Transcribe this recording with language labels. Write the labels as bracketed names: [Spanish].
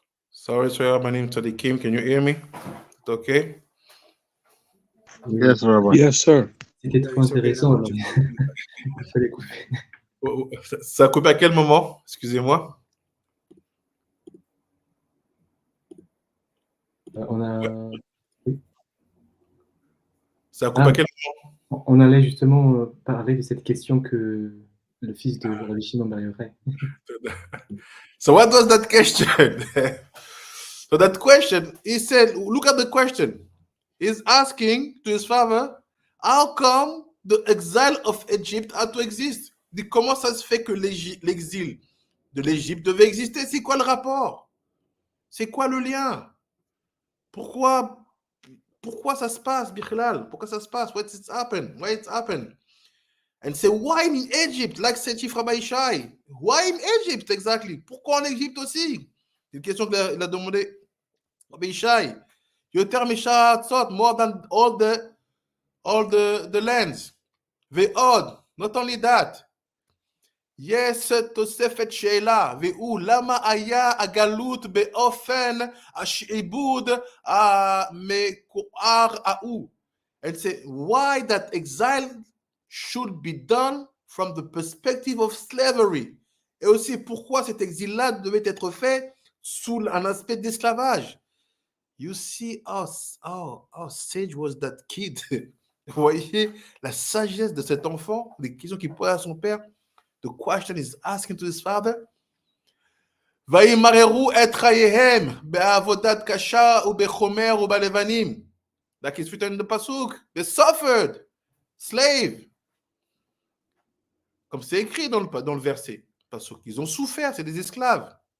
[English] Sorry, sir, my name is Tadikim. Can you hear me? It's okay? Yes, Rabbi. Yes, sir. [French] C'était trop intéressant, alors il fallait couper. Ça a coupé à quel moment? Excusez-moi. On a... Ça a coupé à quel on allait justement parler de cette question que le fils de Rabbi Shimon Bar Yochai. [English] So what was that question? So that question, he said, look at the question. He's asking to his father, how come the exile of Egypt had to exist? [French] Comment ça se fait que l'exil de l'Égypte devait exister? C'est quoi le rapport? C'est quoi le lien? Pourquoi ça se passe, Bichlal? Pourquoi ça se passe? [English] Why it's happened? And say, why in Egypt? Like said Chief Rabbi Shai. Why in Egypt, exactly? [French] Pourquoi en Égypte aussi? C'est une question qu'il a demandé Rabbi Shai. [English] Yoter Mishatzot, more than all the lands. Ve'od, not only that. Yes, [Hebrew] תוספת שאלה, והוא למה היה הגלות באופן השעבוד המכוער ההוא? [English] And say, why that exile should be done from the perspective of slavery. [French] Et aussi, pourquoi cet exil-là devait être fait sous un aspect d'esclavage. [English] You see how sage was that kid. [French] Vous voyez la sagesse de cet enfant, les questions qu'il pose à son père. [English] The question is asking to his father. [Hebrew] וימררו את חייהם בעבודת קשה ובחומר ובלבנים. [English] Like it's written in the pasuk, they suffered, slave. [French] Comme c'est écrit dans le verset, parce qu'ils ont souffert, c'est des esclaves.